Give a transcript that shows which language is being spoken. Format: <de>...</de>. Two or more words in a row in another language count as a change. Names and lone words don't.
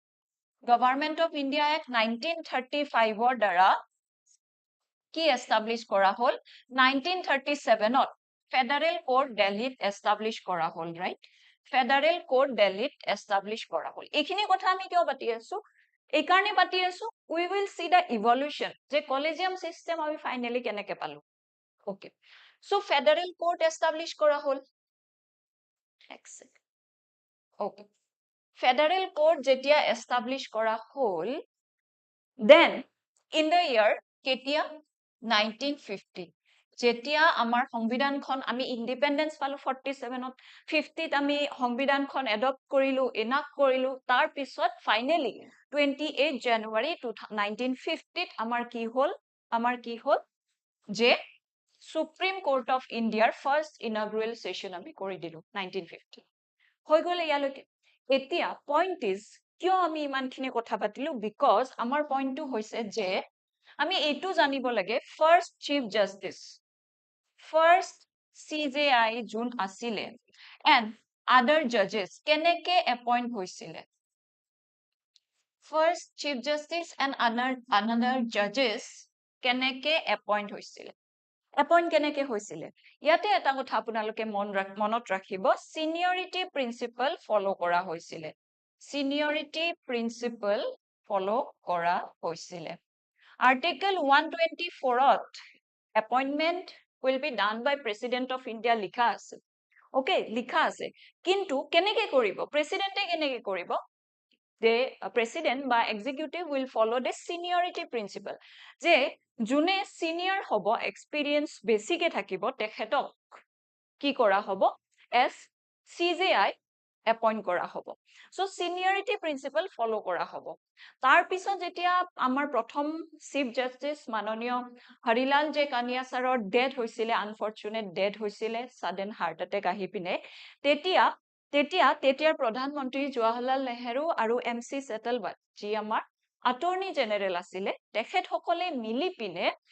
<as>1935ৰ দ্বাৰা কি এস্টাবলিশ কৰা হল 1937ত</as> <en>federal court</en> <as>দিল্লীত এস্টাবলিশ কৰা হল</as> <en>right federal court</en> <as>দিল্লীত এস্টাবলিশ কৰা হল এইখিনি কথা আমি কিয় পাতি আছো এই কাৰণে পাতি আছো</as> <en>we will see the evolution</en> <as>যে</as> <en>collegium system</en> <as>আমি ফাইনালি কেনেকে পালো</as> <en>okay so federal court</en> <as>এস্টাবলিশ কৰা হল</as> <en>okay federal court</en> <as>যেতিয়া এস্টাবলিশ কৰা হল</as> <en>then in the year</en> <as>কেতিয়া 1950 যেতিয়া আমাৰ সংবিধানখন আমি ইন্ডিপেন্ডেন্স পালো 47ত 50ত আমি সংবিধানখন এডপ্ট কৰিলো এনাক্ট কৰিলো তাৰ পিছত ফাইনেলি 28 জানুৱাৰী 1950ত আমাৰ কি হল যে সুপ্ৰিম কোৰ্ট অফ ইণ্ডিয়াৰ</as> <en>first inaugural session</en> <as>আমি কৰি দিলো 1950 হৈ গলে ইয়ালৈকে এতিয়া</as> <en>point is</en> <as>কিয় আমি ইমানখিনি কথা পাতিলো বিকজ আমাৰ পইণ্টটো হৈছে যে আমি এইটো জানিব লাগে</as> <en>first chief justice first</en> <as>CJI যোন আছিলে</as> <en>and other judges</en> <as>কেনেকে এপইণ্ট হৈছিলে</as> <en>first chief justice and another judges</en> <as>কেনেকে এপইণ্ট হৈছিলে এপইণ্ট কেনেকে হৈছিলে ইয়াতে এটা কথা আপোনালোকে মনত ৰাখিব</as> <en>seniority principle follow</en> <as>কৰা হৈছিলে</as> <en>seniority principle</en> <as>ফলো কৰা হৈছিলে আৰ্টিকল 124ত</as> <en>appointment will be done by President of India</en> <as>লিখা আছে okay লিখা আছে কিন্তু কেনেকে কৰিব প্ৰেসিডেন্টে কেনেকে কৰিব</as> <en>the president</en> <as>বা</as> <en>executive will follow the seniority principle</en> <as>যে যোনে senior হব experience বেছিকে থাকিব তেখেতক কি কৰা হব</as> <en>as CJI appoint</en> <as>কৰা হব</as> <en>so seniority principle follow</en> <as>কৰা হব তাৰ পিছত যেতিয়া আমাৰ প্ৰথম</as> <en>chief justice</en> <as>মাননীয় হৰিলাল জে কানিয়া সাৰৰ ডেথ হৈছিলে</as> <en>unfortunate death</en> <as>হৈছিলে</as> <en>sudden heart attack</en> <as>আহি পিনে তেতিয়াৰ প্ৰধানমন্ত্ৰী জৱাহৰলাল নেহেৰু আৰু MC সেটেলবাট যি আমাৰ</as> <en>attorney general</en> <as>আছিলে তেখেতসকলে মিলি পিনে</as>